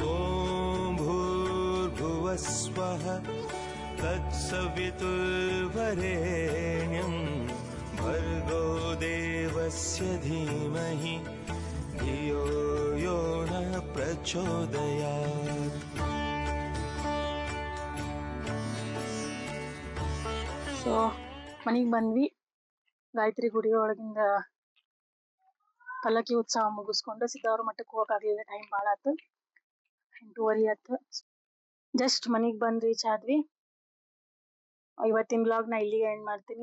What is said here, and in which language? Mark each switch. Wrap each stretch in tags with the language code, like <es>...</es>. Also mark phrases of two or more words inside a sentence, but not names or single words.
<sa>ಓಂ ಭೂರ್ಭುವಸ್ವಃ ತತ್ಸವಿತುರ್ವರೆಣ್ಯಂ ಭರ್ಗೋ ದೇವಸ್ಯ ಧೀಮಹಿ ಧಿಯೋ ಯೋ ನಃ ಪ್ರಚೋದಯಾತ್.</sa> <kn>ಸೊ ಮನಿಗ್ ಬಂದ್ವಿ. ಗಾಯತ್ರಿ ಗುಡಿ ಒಳಗಿಂದ ಪಲ್ಲಕ್ಕಿ ಉತ್ಸವ ಮುಗಿಸ್ಕೊಂಡು ಸಿದ್ದಾವರ ಮಠಕ್ಕೆ ಹೋಗಕ್ಕಾಗ್ಲಿಲ್ಲ, ಟೈಮ್ ಭಾಳ ಆತು, 8:30 ಆತು. ಜಸ್ಟ್ ಮನಿಗ್ ಬಂದ್ ರೀಚ್ ಆದ್ವಿ. ಇವತ್ತಿನ ಬ್ಲಾಗ್ ನಾ ಇಲ್ಲಿಗೆ ಎಂಡ್ ಮಾಡ್ತೀನಿ.</kn>